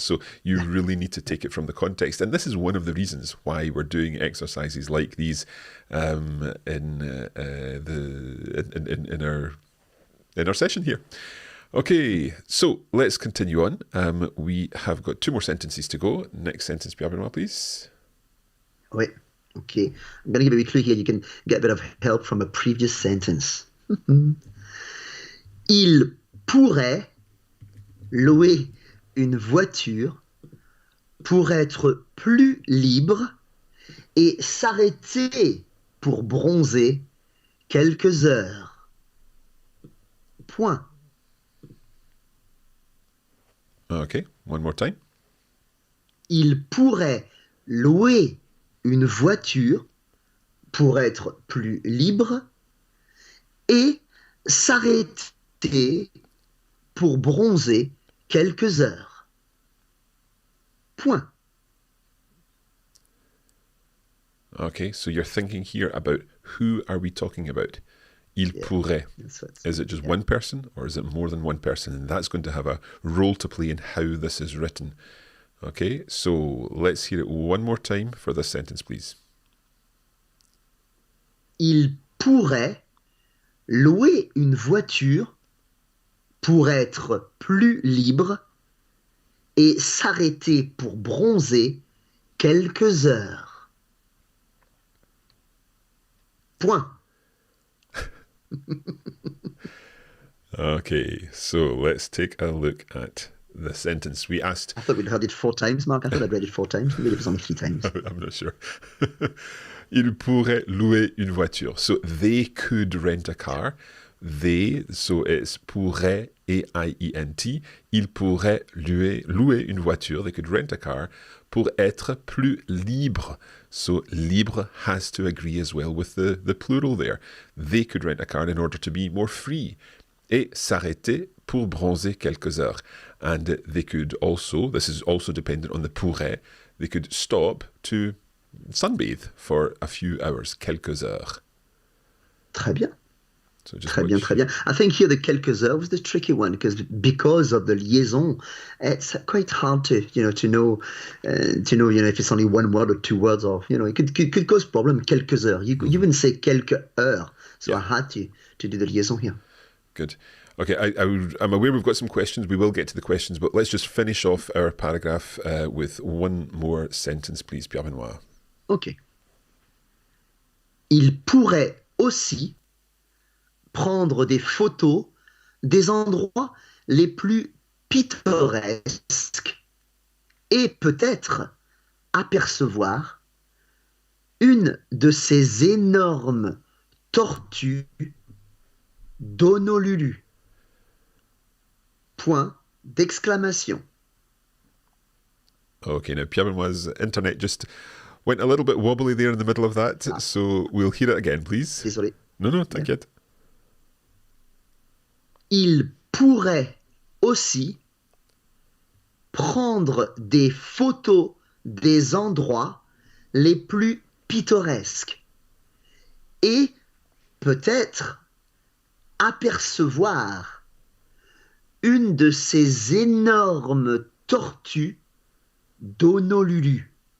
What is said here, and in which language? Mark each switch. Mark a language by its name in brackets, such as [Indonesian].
[English] So you really need to take it from the context. And this is one of the reasons why we're doing exercises like these in our session here. Okay, so let's continue on. We have got two more sentences to go. Next sentence, Pierre-Benoît, please. [French] Oui. [English] Okay, I'm going to give you a clue here. You can get a bit of help from a previous sentence. [French] Il pourrait louer une voiture pour être plus libre et s'arrêter pour bronzer quelques heures. Point. [English] Okay, one more time. [French] Il pourrait louer une voiture pour être plus libre et s'arrêter pour bronzer quelques heures. Point. [English] Okay, so you're thinking here about who are we talking about? [French] Il pourrait. [English] Is it just one person or is it more than one person? And that's going to have a role to play in how this is written. Okay, so let's hear it one more time for this sentence, please. [French] Il pourrait louer une voiture pour être plus libre et s'arrêter pour bronzer quelques heures. Point. [English] Okay, so let's take a look at the sentence. We asked... I thought we'd heard it 4 times, Mark. I thought I'd read it 4 times. Maybe it was only 3 times. I'm not sure. [French] Il pourrait louer une voiture. [English] So they could rent a car. They, so it's pourrait, A-I-E-N-T. [French] Il pourrait louer une voiture. [English] They could rent a car [French] pour être plus libre. [English] So libre has to agree as well with the plural there. They could rent a car in order to be more free. [French] Et s'arrêter pour bronzer quelques heures. [English] And they could also, this is also dependent on the pourrait, they could stop to sunbathe for a few hours, [French] quelques heures. Très bien. [English] So just [French] Très bien, très bien. [English] I think here the [French] quelques heures [English] was the tricky one because of the liaison, it's quite hard to know if it's only one word or two words, or it could cause problem. [French] Quelques heures. [English] You wouldn't say [French] quelques heures. [English] So I had to do the liaison here. Good. Okay, I'm aware we've got some questions. We will get to the questions, but let's just finish off our paragraph with one more sentence, please, Pierre-Benoît. Okay. [French] Il pourrait aussi prendre des photos des endroits les plus pittoresques et peut-être apercevoir une de ces énormes tortues d'Honolulu. Point d'exclamation. [English] Okay, now Pierre-Benoît's internet just went a little bit wobbly there in the middle of that, so we'll hear it again, please. [French] Désolé. No, t'inquiète. Il pourrait aussi prendre des photos des endroits les plus pittoresques et peut-être apercevoir une de ces énormes tortues d'Honolulu.